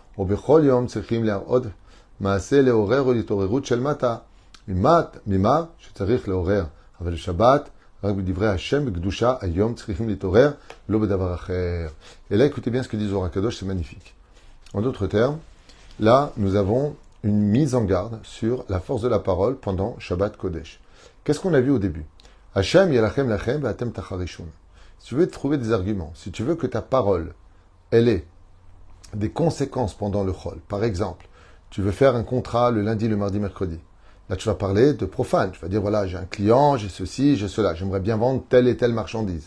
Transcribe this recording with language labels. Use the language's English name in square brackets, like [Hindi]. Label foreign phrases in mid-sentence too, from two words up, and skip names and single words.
[French] Et là, écoutez bien ce que dit Zohar Kadosh, c'est magnifique. En d'autres termes, là, nous avons une mise en garde sur la force de la parole pendant [Hebrew] שבת קודש. [French] Qu'est-ce qu'on a vu au début? [Hebrew] השם ילחם לכם ואתם תחרישון. [French] Si tu veux trouver des arguments, si tu veux que ta parole, elle ait des conséquences pendant le chol. Par exemple, tu veux faire un contrat le lundi, le mardi, mercredi. Là, tu vas parler de profane. Tu vas dire, voilà, j'ai un client, j'ai ceci, j'ai cela. J'aimerais bien vendre telle et telle marchandise.